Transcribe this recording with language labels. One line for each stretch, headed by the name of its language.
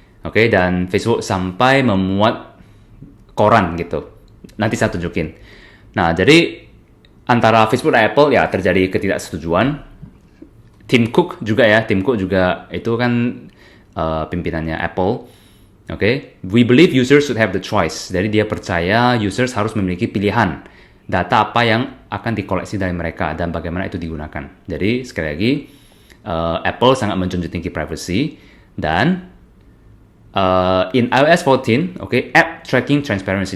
Indonesian: Oke, dan Facebook sampai memuat koran gitu. Nanti saya tunjukin. Nah, jadi antara Facebook dan Apple ya terjadi ketidaksetujuan. Tim Cook juga itu kan pimpinannya Apple.
English: Oke, we believe users should have the choice.
Indonesian: Jadi dia percaya users harus memiliki pilihan data apa yang akan dikoleksi dari mereka dan bagaimana itu digunakan. Jadi sekali lagi Apple sangat menjunjung tinggi privacy dan in iOS 14, App Tracking Transparency.